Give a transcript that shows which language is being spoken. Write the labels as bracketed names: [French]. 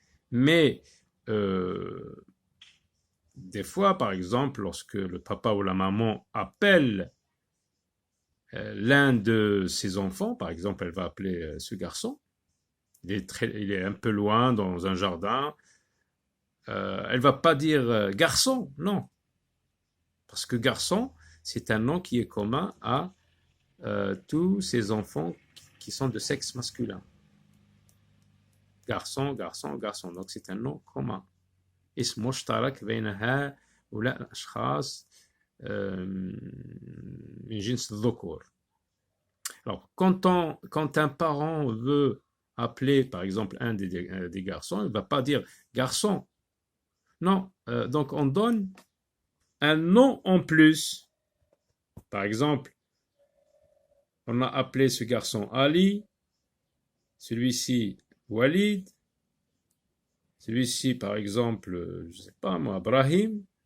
[French] Mais des fois, par exemple, lorsque le papa ou la maman appelle l'un de ses enfants, par exemple, elle va appeler ce garçon, il est un peu loin dans un jardin, elle va pas dire garçon, non, parce que garçon, c'est un nom qui est commun à tous ces enfants qui sont de sexe masculin. Garçon, garçon, garçon. Donc c'est un nom commun. [Arabic] اسم مشترك بين هؤلاء الأشخاص من جنس الذكور. [French] Alors, quand un parent veut appeler, par exemple, un des garçons, il ne va pas dire garçon. Non, donc on donne un nom en plus. Par exemple, on a appelé ce garçon Ali, celui-ci Walid, celui-ci, par exemple, je ne sais pas moi, Brahim.